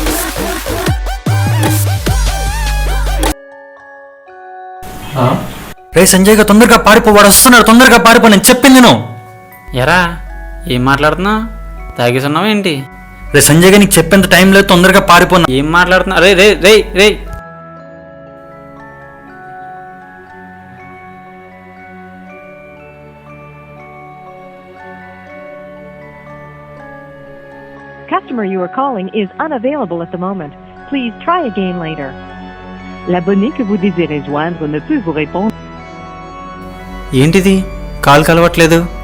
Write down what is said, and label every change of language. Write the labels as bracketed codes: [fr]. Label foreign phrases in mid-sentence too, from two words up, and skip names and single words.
[te] రే సంజయ్ గా తొందరగా పారిపో, వాడు వస్తున్నాడు, తొందరగా పారిపో, నేను చెప్పింది నువ్వు. ఎరా ఏం మాట్లాడుతున్నావు? తాగేసున్నావు ఏంటి? రే సంజయ్ గా నీకు చెప్పేంత టైం లేదు, తొందరగా పారిపోను. ఏం మాట్లాడుతున్నావు? రే రే రే రే [en] Customer you are calling is unavailable at the moment. Please try again later. [fr] L'abonné que vous désirez joindre ne peut vous répondre. [te] ఏంటిది? కాల్ కలవట్లేదు.